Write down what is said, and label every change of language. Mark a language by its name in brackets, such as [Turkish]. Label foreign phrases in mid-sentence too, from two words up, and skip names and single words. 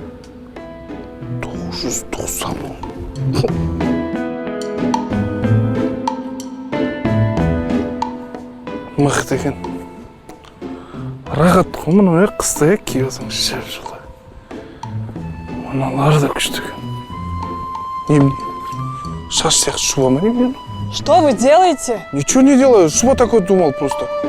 [Kazakh] 990 мың. Мықты екен. Рахат қой мұны қысты киесің шап жылы. Мыналар да күшті екен. Немене? Шаш сияқты шуба ма немене? [Russian] Что вы делаете? Ничего не делаю, шуба такой думал просто.